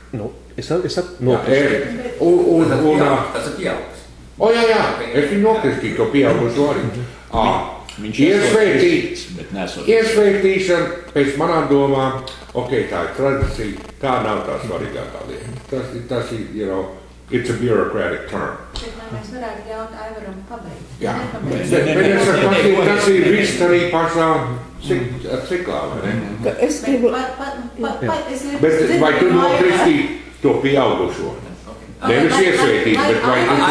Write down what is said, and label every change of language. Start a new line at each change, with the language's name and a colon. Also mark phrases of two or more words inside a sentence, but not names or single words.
Latvian: Es nokristītu. Tas ir pieaugs. Jā, es viņu nokristītu, to pieaugušu arī. Iesvētīšana, pēc manām domām, tā ir tradīcija, tā nav tā svarīgākā lieta. Tas ir,
English: it's a bureaucratic term.
Latvian: Bet mēs varētu ļaut Aivaram pabeigt. Jā, bet tas ir viss arī pašā ciklā, vai ne? Es gribu... Bet vai tu nokristī to pieaugušo? Nevis iesvētīt, bet vai